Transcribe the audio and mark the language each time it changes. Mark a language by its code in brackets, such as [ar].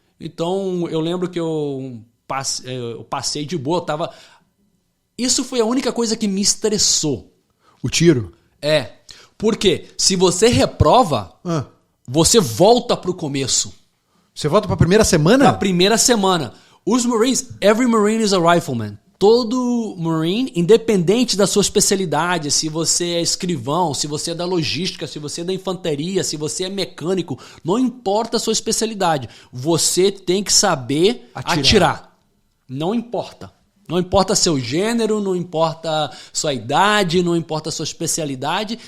[pt] Então, eu lembro que eu passei de boa, Isso foi a única coisa que me estressou. O tiro? Porque se você reprova, você volta pro começo. Você volta pra primeira semana? Na primeira semana. Os [en] Marines, every Marine is a rifleman. [pt] Todo Marine, independente da sua especialidade, se você é escrivão, se você é da logística, se você é da infantaria, se você é mecânico, não importa a sua especialidade, você tem que saber atirar. Não importa. Não importa seu gênero, não importa sua idade, não importa sua especialidade.